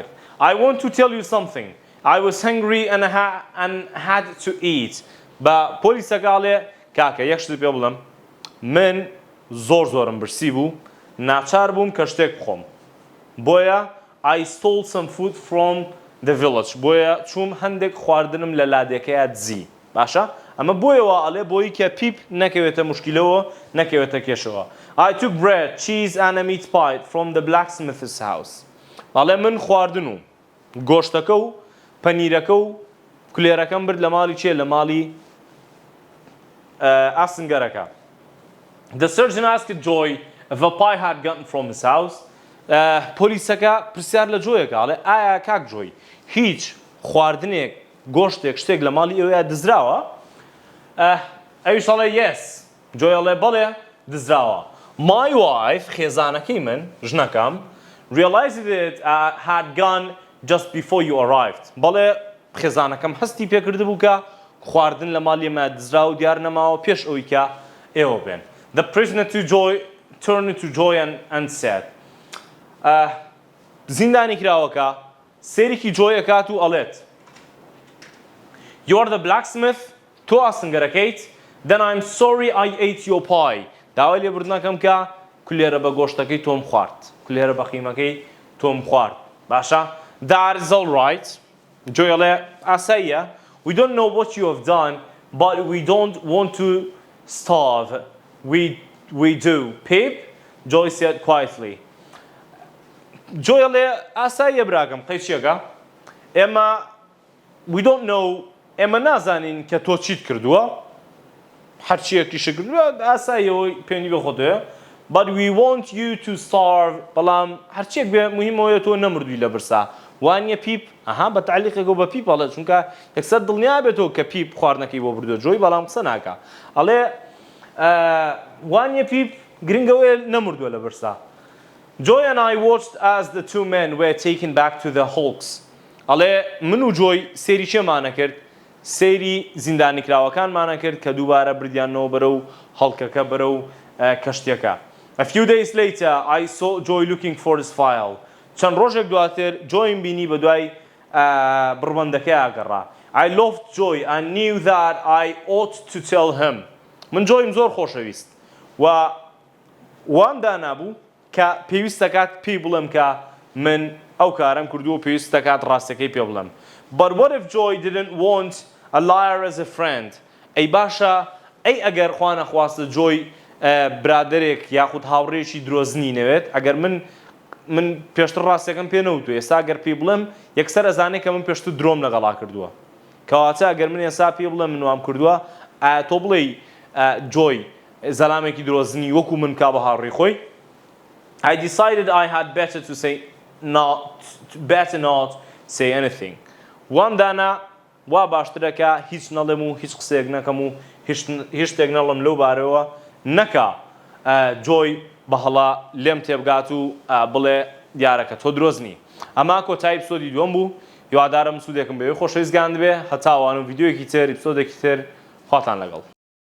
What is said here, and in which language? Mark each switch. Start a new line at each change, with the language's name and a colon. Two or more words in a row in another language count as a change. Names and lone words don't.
English: I want to tell you something. I was hungry and had to eat.
Central Kurdish: بە پۆلیسەکاڵێ کاکە یەک شت پێ بڵم من زۆرم برسی بوو ناچار بووم کە شتێک بخۆم.
English: بۆیە I stole some food from the village.
Central Kurdish: بۆیە چووم هەندێک خواردنم لە لادێکەیە دزی. باشە؟ ئەمە بۆیەوە ئەڵێ بۆی کە پیپ نەکەوێتە مشکلەوە نەکەوێتە کێشەوە.
English: I took bread, cheese and a meat pie from the blacksmith's house.
Central Kurdish: ئەڵێ من خواردن و گۆشتەکە و پەنیرەکە و کولێرەکەم برد لە ماڵی چێ لە ماڵی ئاسنگەرەکە.
English: The surgeon asked Joy if a pie had gotten from his house.
Central Kurdish: پۆلیسەکە پرسیار لە جۆیەکە ئەڵێ ئایا کاک جۆی هیچ خواردنێک گۆشتێک شتێک لە ماڵی ئێوەیە دزراوە؟ ئەویش ئەڵێ yes. جۆی ئەڵێ بەڵێ دزراوە.
English: My wife
Central Kurdish: خێزانەکەی من ژنەکەم
English: realized it had gone just before you arrived.
Central Kurdish: بەڵێ خێزانەکەم هەستی پێکرد بوو کە خواردن لە ماڵی ئێمە دزرا و دیار نەماوە پێش ئەوەی کە ئێوە بێن.
English: The prisoner turned to Joy and said.
Central Kurdish: زیندانی کراوەکە سێرێکی جۆی ئەکات و ئەڵێت
English: You are the blacksmith.
Central Kurdish: تۆ ئاسنگەرەکەیت. Then I'm sorry I ate your pie. داوای لێبوردنەکەم کە کولێرە بە گۆشتەکەی تۆم خوارد. کولێرە بە خیمەکەی تۆم خوارد. باشە؟ That is all right. جۆی ئەڵێ ئاساییە.
English: We don't know what you have done, but we don't want to starve. We do. Pip? Joy said quietly.
Central Kurdish: Joy ئەڵێ ئاساییە براکەم قەیچیەکە. ئێمە
English: we don't know
Central Kurdish: ئێمە نازانین کە تۆ چیت کردووە هەرچیەکیشە کردووە ئاساییەوەی پێنی بە خۆتەیە
English: but we want you to starve
Central Kurdish: بەڵام هەرچێک بێ مهمەوەیە تۆ نەمردووی لە برسا وانیە پیپ ئەها بە تعلیقێکەوە بە پیپ ئەڵێ چونکە یەکسەر دڵنیا بێتەوە کە پیپ خواردنەکەی بۆ بردووە جۆی بەڵام قسە ناکە ئەڵێ وانیە پیپ گرنگەوەیە نەمردووە لە برسا
English: Joy and I watched as the two men were taken back to the hulks.
Central Kurdish: ئەڵێ من و جۆی سێری چێمانە کرد سێری زیندانیکراوەکانمانە کرد کە دووبارە بردیانەوە بەرە و هەڵکەکە بەرە و کەشتیەکە.
English: A few days later, I saw Joy looking for his file.
Central Kurdish: چەند ڕۆژێک دواتر جۆیم بینی بە دوای بڕبەندەکەی ئاگەڕا.
English: I loved Joy and knew that I ought to tell him.
Central Kurdish: من جۆیم زۆر خۆشەویست و وام دانابوو کە پێویست دەکات پێی بڵێم کە من ئەو کارم کردووە پێویست دەکات ڕاستەکەی پێ بڵێم.
English: But what if Joy didn't want a liar as a friend?
Central Kurdish: ئەی باشە ئەی ئەگەر خوا نەخواستە جۆی برادێک یاخود هاوڕێکی درۆزنی نەوێت ئەگەر من پێشتر ڕاستەکەم پێ نەوتوە ئێستا ئەگەر پێی بڵێم یەکسەر ئەزانێت کە من پێشتر درۆم لەگەڵا کردووە کەواتە ئەگەر من ئێستا پێی بڵێم من وام کردووە تۆ بڵێ جۆی زەلامێکی درۆزنی وەکو من کا بە هاوڕێی خۆی
English: I decided I had better not say anything.
Central Kurdish: وام دانا وا باشترەکە هیچ نەڵێم و هیچ قسەیەک نەکەم و هیچ شتێک نەڵم لەو بارەوە نەکا جۆی بەهەڵا لێم تێبگات و بڵێ دیارەکە تۆ درۆزنی. ئەما کۆتایی ئیپسۆدی دووەم بوو هیوادارم سوودێکم بەوێ خۆشەویست گاند بێ هەتاوان و ڤیدیۆیەکی تر ئیپسۆدێکی تر خواتان لەگەڵ.